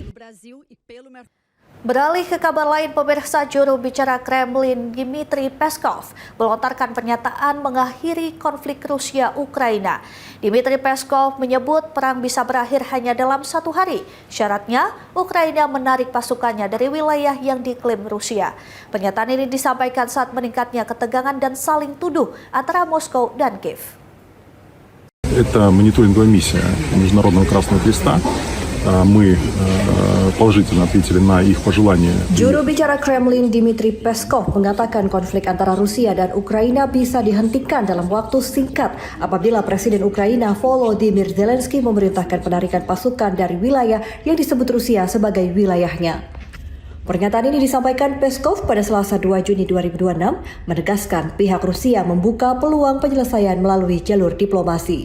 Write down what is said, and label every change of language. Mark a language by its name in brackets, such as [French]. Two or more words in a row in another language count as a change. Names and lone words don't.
[Indonesian] Beralih ke kabar lain, pemirsa, juru bicara Kremlin Dmitry Peskov melontarkan pernyataan mengakhiri konflik Rusia-Ukraina. Dmitry Peskov menyebut perang bisa berakhir hanya dalam 1 hari. Syaratnya, Ukraina menarik pasukannya dari wilayah yang diklaim Rusia. Pernyataan ini disampaikan saat meningkatnya ketegangan dan saling tuduh antara Moskow dan Kiev. [Russian] Это мониторинговая миссия Международного Красного Креста мы положительно ответили на их пожелания. [Indonesian] Juru bicara Kremlin Dmitry Peskov mengatakan konflik antara Rusia dan Ukraina bisa dihentikan dalam waktu singkat apabila Presiden Ukraina Volodymyr Zelensky memerintahkan penarikan pasukan dari wilayah yang disebut Rusia sebagai wilayahnya. Pernyataan ini disampaikan Peskov pada Selasa 2 Juni 2026, menegaskan pihak Rusia membuka peluang penyelesaian melalui jalur diplomasi.